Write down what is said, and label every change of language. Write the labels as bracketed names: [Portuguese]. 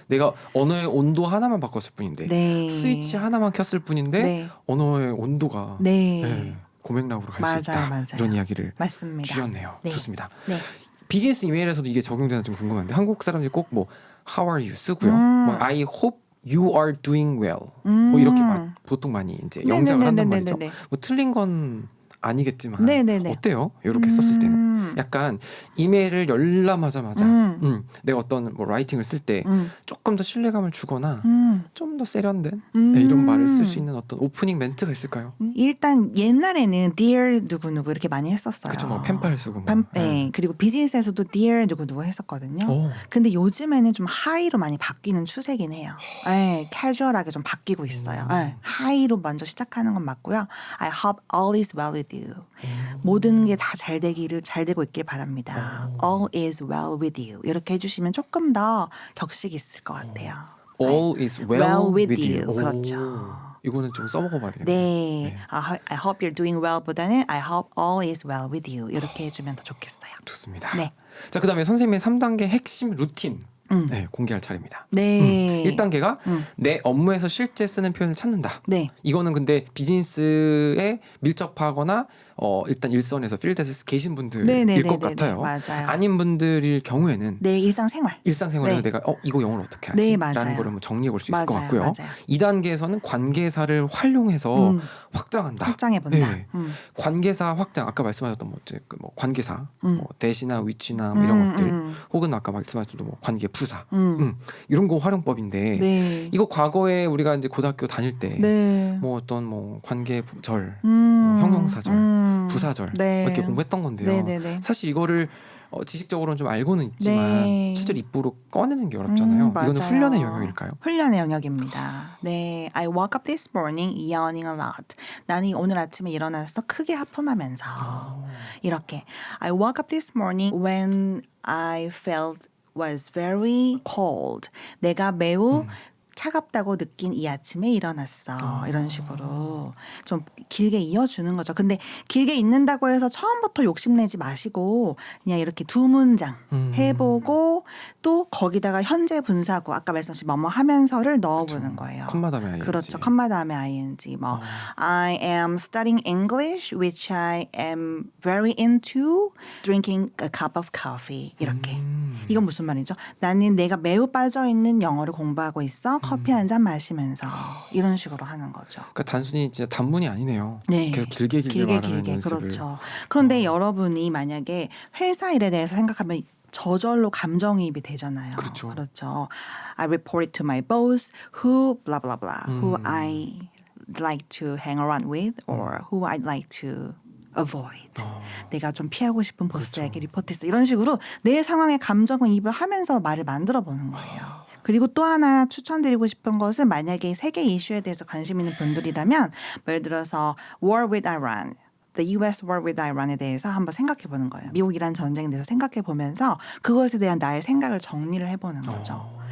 [Korean] 내가 언어의 온도 하나만 바꿨을 뿐인데 네. 스위치 하나만 켰을 뿐인데 네. 언어의 온도가 네. 예, 고맥락으로 갈 수 맞아요, 있다. 맞아요. 이런 이야기를 맞습니다. 주셨네요. 네. 좋습니다. 네. 비즈니스 이메일에서도 이게 적용되나 좀 궁금한데 한국 사람들이 꼭 뭐 [English] How are you [Korean] 쓰고요. [English] 뭐 I hope you are doing well. [Korean] 뭐 이렇게 보통 많이 이제 영작을 한단 말이죠. 뭐 틀린 건 아니겠지만 네네네. 어때요? 이렇게 썼을 때는 약간 이메일을 열람하자마자 내가 어떤 뭐 라이팅을 쓸 때 조금 더 신뢰감을 주거나 좀 더 세련된 네, 이런 말을 쓸 수 있는 어떤 오프닝 멘트가 있을까요? 일단 옛날에는 dear 누구누구 이렇게 많이 했었어요. 그렇죠, 뭐 펜팔 쓰고 뭐. 네. 그리고 비즈니스에서도 dear 누구누구 했었거든요. 오. 근데 요즘에는 좀 하이로 많이 바뀌는 추세긴 해요. 네, 캐주얼하게 좀 바뀌고 있어요. 네, 하이로 먼저 시작하는 건 맞고요. [English] I hope all is well with you. [Korean] 모든 게 다 잘 되고 있길 바랍니다. [English] All is well with you. [Korean] 이렇게 해주시면 조금 더 격식 있을 것 같아요. [English] All is well with you. [Korean] 그렇죠. 이거는 좀 써먹어봐야 되겠네요. 네. [English] I hope you're doing well [Korean] 보다는 [English] I hope all is well with you. [Korean] 이렇게 해주면 더 좋겠어요. 좋습니다. 네. 자, 그다음에 선생님의 3단계 핵심 루틴 네, 공개할 차례입니다. 네. 1단계가 내 업무에서 실제 쓰는 표현을 찾는다. 네. 이거는 근데 비즈니스에 밀접하거나 일단 일선에서 필드에서 계신 분들일 것 같아요. 맞아요. 아닌 분들일 경우에는 네, 일상생활. 일상생활에서 네. 내가 이거 영어를 어떻게 하지? 네, 맞아요. 라는 거를 뭐 정리해 볼 수 있을 맞아요, 것 같고요. 맞아요. 2단계에서는 관계사를 활용해서 확장한다. 확장해본다. 네. 관계사 확장 아까 말씀하셨던 뭐 관계사 뭐 대시나 위치나 뭐 이런 것들 혹은 아까 말씀하셨던 뭐 관계 부사 이런 거 활용법인데 네. 이거 과거에 우리가 이제 고등학교 다닐 때 네. 뭐 어떤 뭐 관계절 뭐 형용사절 부사절 네. 이렇게 공부했던 건데요. 네네네. 사실 이거를 지식적으로는 좀 알고는 있지만 네. 실제로 입으로 꺼내는 게 어렵잖아요. 이거는 맞아요. 훈련의 영역일까요? 훈련의 영역입니다. [English] 네, I woke up this morning yawning a lot. [Korean] 나는 오늘 아침에 일어나서 크게 하품하면서 이렇게 [English] I woke up this morning when I felt was very cold. [Korean] 내가 매우 차갑다고 느낀 이 아침에 일어났어. 이런 식으로 좀 길게 이어주는 거죠. 근데 길게 읽는다고 해서 처음부터 욕심내지 마시고 그냥 이렇게 두 문장 해보고 또 거기다가 현재 분사구 아까 말씀하신 뭐뭐 하면서를 넣어보는 거예요. 컴마 다음에 ing. 그렇죠. 컴마 다음에 ing. [English] 뭐 I am studying English, which I am very into drinking a cup of coffee. [Korean] 이렇게. 이건 무슨 말이죠? 나는 내가 매우 빠져있는 영어를 공부하고 있어. 커피 한 잔 마시면서 이런 식으로 하는 거죠. 그러니까 단순히 진짜 단문이 아니네요. 네. 계속 길게 말하는 연습을. 그렇죠. 그런데 여러분이 만약에 회사 일에 대해서 생각하면 저절로 감정이입이 되잖아요. 그렇죠. [English] I reported to my boss who blah blah blah who I like to hang around with or who I'd like to avoid. [Korean] 내가 좀 피하고 싶은 보스에게 리포트했어. 이런 식으로 내 상황에 감정이입을 하면서 말을 만들어 보는 거예요. 그리고 또 하나 추천드리고 싶은 것은 만약에 세계 이슈에 대해서 관심 있는 분들이라면 예를 들어서 [English] War with Iran, The US War with Iran [Korean] 에 대해서 한번 생각해 보는 거예요. 미국 이란 전쟁에 대해서 생각해 보면서 그것에 대한 나의 생각을 정리를 해보는 거죠.